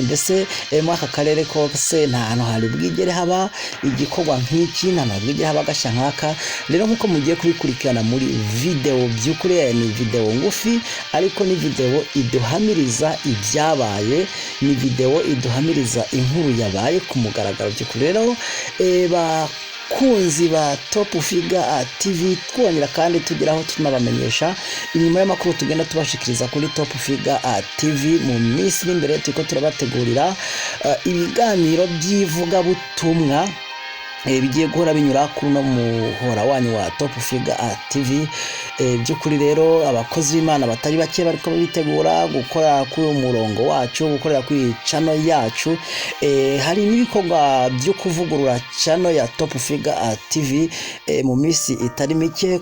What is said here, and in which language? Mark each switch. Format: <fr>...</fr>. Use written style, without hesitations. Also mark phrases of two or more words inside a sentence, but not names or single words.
<rn>Mbese muri aka karere kose nta hantu hari bwigere haba igikorwa nk'iki, nta hantu bwigere haba agashya nk'aka. Rero nk'uko mugiye kubikurikirana muri video, by'ukuri ni video ngufi ariko ni video iduhamiriza ibyabaye, ni video iduhamiriza inkuru yabaye ku mugaragaro. By'ukuri rero bakunzi ba Top Figure TV, twongera kandi tugeraho tunabamenyesha inyuma y'amakuru tugenda tubashikiriza kuri Top Figure TV. Mu minsi iri imbere turiko turabategurira ibiganiro by'ivuga butumwa bigiye guhora binyura kuri no muhora wanyu wa Top Figure TV. By'ukuri rero abakozi b'Imana batari bake bariko bitegura gukora kuri umurongo wacu, gukorera kuri channel yacu. Hari n'ibikorwa byo kuvugurura channel ya Top Figure TV mu minsi itari mike.</rn>